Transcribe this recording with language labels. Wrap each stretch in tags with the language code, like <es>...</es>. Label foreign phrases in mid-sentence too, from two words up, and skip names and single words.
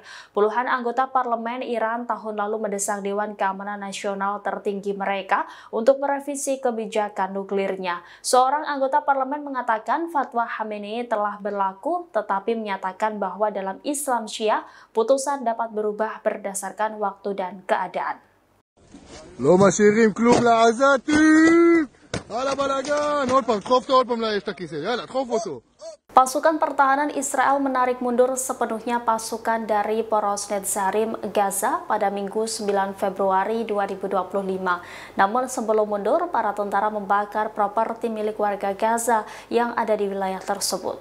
<id>Puluhan anggota parlemen Iran tahun lalu mendesak Dewan Keamanan Nasional tertinggi mereka untuk merevisi kebijakan nuklirnya. Seorang anggota parlemen mengatakan fatwa Khamenei telah berlaku, tetapi menyatakan bahwa dalam Islam Syiah, putusan dapat berubah berdasarkan waktu dan keadaan.</id> <he>לא משאירים כלום לעזתים! על הבלגן! עוד פעם, דחוף לאש את הכיסא, יאללה, דחוף אותו.</he> <id>Pasukan pertahanan Israel menarik mundur sepenuhnya pasukan dari poros Netzarim Gaza pada Minggu 9 Februari 2025. Namun sebelum mundur, para tentara membakar properti milik warga Gaza yang ada di wilayah tersebut.</id>